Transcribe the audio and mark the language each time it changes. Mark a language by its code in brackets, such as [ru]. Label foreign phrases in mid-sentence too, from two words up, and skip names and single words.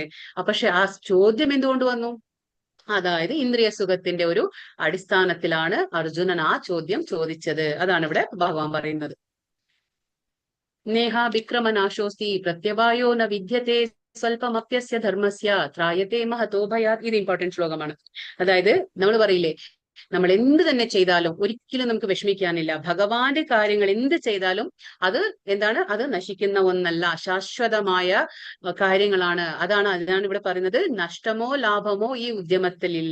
[ml] പക്ഷെ ആ ചോദ്യം എന്തുകൊണ്ട് വന്നു? അതായത് ഇന്ദ്രിയ സുഖത്തിന്റെ ഒരു അടിസ്ഥാനത്തിലാണ് അർജുനൻ ആ ചോദ്യം ചോദിച്ചത്. അതാണ് ഇവിടെ ഭഗവാൻ പറയുന്നത്. [sa] नेह विक्रमनाशोऽस्ति प्रत्यवायो न विद्यते स्वल्पमप्यस्य धर्मस्य त्रायते महतो भयात्. [ml] ഇത് ഇമ്പോർട്ടന്റ് ശ്ലോകമാണ്. അതായത് നമ്മൾ പറയില്ലേ, നമ്മൾ എന്ത് തന്നെ ചെയ്താലും ഒരിക്കലും നമുക്ക് വിഷമിക്കാനില്ല. ഭഗവാന്റെ കാര്യങ്ങൾ എന്ത് ചെയ്താലും അത് എന്താണ്? അത് നശിക്കുന്ന ഒന്നല്ല, ശാശ്വതമായ കാര്യങ്ങളാണ്. അതാണ് ഇവിടെ പറയുന്നത്. നഷ്ടമോ ലാഭമോ ഈ ഉദ്യമത്തിൽ ഇല്ല.